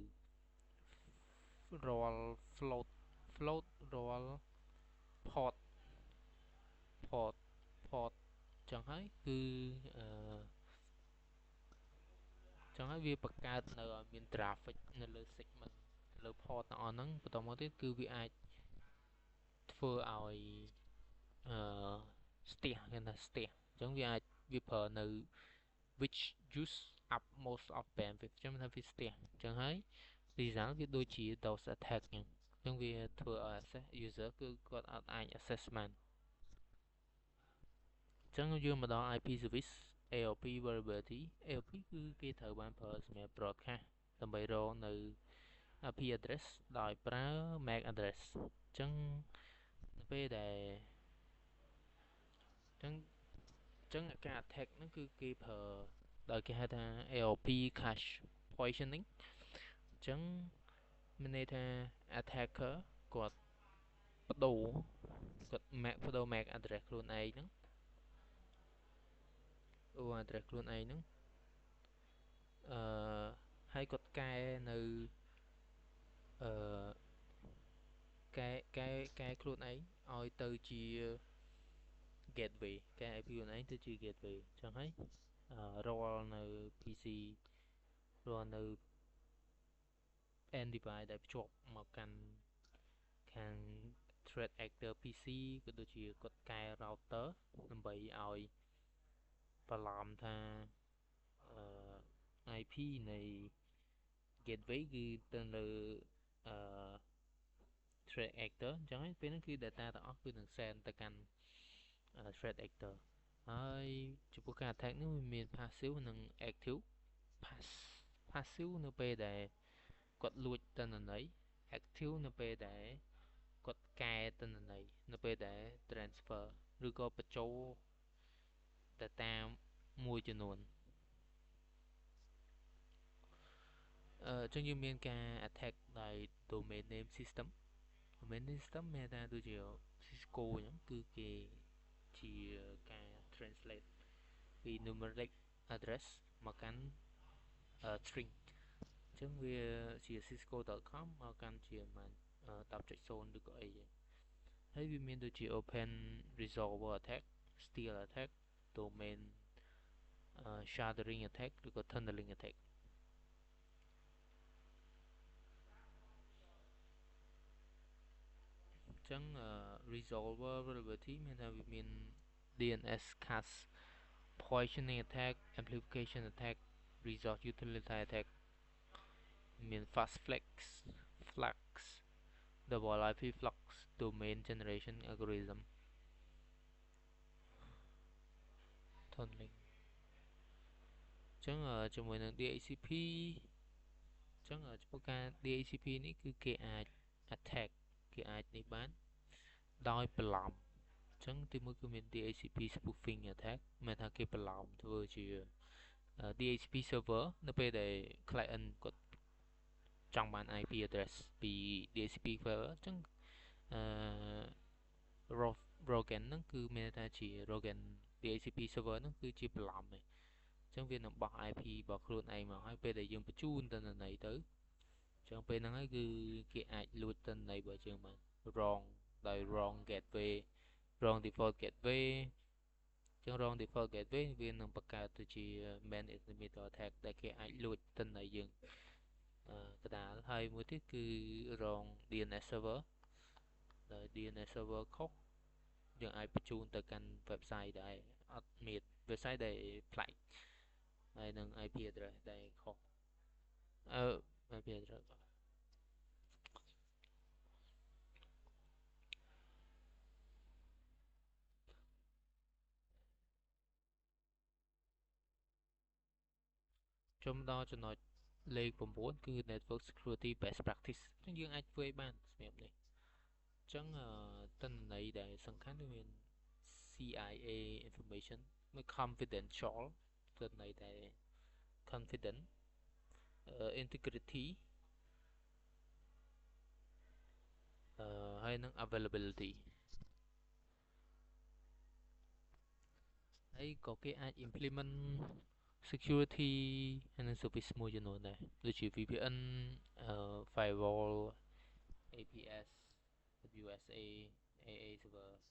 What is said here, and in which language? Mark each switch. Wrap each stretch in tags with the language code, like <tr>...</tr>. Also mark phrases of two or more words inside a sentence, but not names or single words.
<km>រាល់ float រាល់ port អញ្ចឹងហើយគឺអញ្ចឹងហើយវាបង្កើតនៅឲ្យមាន traffic នៅលើ segment លើ port ទាំងអស់ហ្នឹងបន្តមកទៀតគឺវាអាចធ្វើឲ្យ ស្ទះគេថាស្ទះអញ្ចឹងវាប្រើនៅ</km> <en>which use up most of bandwidth</en> <km>អញ្ចឹងថាវាស្ទះអញ្ចឹងហើយ result វាដូចជា</km> <en>DOS attack</en> <km>អញ្ចឹងវាធ្វើឲ្យ</km> <en>access user</en> <km>គឺគាត់អត់អាច access បាន អញ្ចឹងយើងមកដល់</km> <en>IP service AOP vulnerability AOP</en> <km>គឺគេត្រូវបានប្រើសម្រាប់ broadcast ដើម្បីរកនៅ</km> <en>IP address</en> <km>ដោយប្រើ</km> <en>MAC address</en> <km>អញ្ចឹងនៅពេលដែល អញ្ចឹងការ attack ហ្នឹងគឺគេប្រើដោយគេហៅថា</km> <en>AOP cache poisoning</en> <km>អញ្ចឹងមានន័យថា attacker គាត់បដូរ</km> <en>MAC address</en> <km>ខ្លួនឯងហ្នឹង address ខ្លួនឯងហ្នឹងហើយគាត់កែនៅកែខ្លួនឯងឲ្យទៅជា gateway កែ IP ខ្លួនឯងទៅជា gateway អញ្ចឹងហើយរាល់នៅ PC រាល់នៅ</km> <en>end device</en> <km>ដែលភ្ជាប់មកកាន់ខាង</km> <en>threat actor PC</en> <km>ក៏ដូចជាគាត់កែ router ដើម្បីឲ្យបន្លំថា IP នៃ gateway គឺទៅលើ</km> <en>threat actor</en> <km>អញ្ចឹងហើយពេលហ្នឹងគឺ data ទាំងអ ស់គឺនឹង send ទៅកាន់</km> <en>threat actor</en> <km>ហើយចំពោះការ attack នេះវាមាន passive និង</km> <en>active passive</en> <km>នៅពេលដែលគាត់លួចទិន្នន័យ active នៅពេលដែលគាត់កែទិន្នន័យនៅពេលដែល transfer ឬក៏បញ្ចូល data មួយចំនួន អញ្ចឹងយើងមានការ attack ដោយ</km> <en>domain name system</en> <km>មានថាដូចជា Cisco អញ្ចឹងគឺគេជាការ translate ពី</km> <en>numeric address</en> <km>មកកាន់ string អញ្ចឹងវាជា cisco.com មកកាន់ជា 10.0 ឬក៏អីហើយវាមានដូចជា</km> <en>open resolver attack steal attack domain sharding attack</en> <km>ឬក៏</km> <en>tunneling attack ចឹង resolver vulnerability</en> <km>មានថាវាមាន</km> <en>DNS cache poisoning attack amplification attack resource utility attack មាន fast flux double IP flux domain generation algorithm</en> <km>tunneling ចឹងជាមួយនឹង DHCP ចឹងចំពោះការ DHCP នេះគឺគេអាច attack គេអាចនេះបានដោយបន្លំចឹងទីមួយគឺមាន</km> <en>DHCP spoofing attack</en> <km>មានថាគេបន្លំធ្វើជា</km> <en>DHCP server</en> <km>នៅពេលដែល client គាត់ចង់បាន</km> <en>IP address</en> <km>ពី</km> <en>DHCP server</en> <km>ចឹង Rogan ហ្នឹងគឺមានថាជា</km> <en>Rogan DHCP server</en> <km>ហ្នឹងគឺជាបន្លំឯងចឹងវានឹងបោះ IP របស់ខ្លួនឯងមកហើយពេលដែលយើងបញ្ជូន ទិន្នន័យទៅចឹងពេលហ្នឹងហើយគឺគេអាចលួចទិន្នន័យរបស់យើងបាន wrong ដោយ wrong</km> <en>gateway wrong default gateway</en> <km>ចឹង</km> <en>wrong default gateway</en> <km>វានឹងបង្កើតទៅជា</km> <en>man in the middle attack</en> <km>ដែលគេអាចលួចទិន្នន័យយើងកដាលហើយមួយទៀតគឺ</km> <en>wrong DNS server</en> <km>ដោយ</km> <en>DNS server</en> <km>ខុសយើងអាចបញ្ជូនទៅកាន់ website ដែលអត់មាន website ដែលប្លែកហើយនឹង</km> <en>IP address</en> <km>ដែលខុស</km> <en>IP address</en> <km>ចូលមកដល់ចំណុចលេខ9គឺ</km> <en>network security best practice</en> <km>អញ្ចឹងយើងអាចធ្វើឲ្យបានសម្រាប់នេះអញ្ចឹងទិន្នន័យដែលសំខាន់គឺមាន</km> <en>CIA information</en> <km>មួយ confidential ទិន្នន័យដែល</km> <en>confident integrity</en> <km>ហើយនឹង availability ហើយក៏គេអាច</km> <en>implement security</en> <km>ហើយនឹង service មួយចំនួនដែរដូចជា</km> <en>VPN firewall APS WSA AA server</en>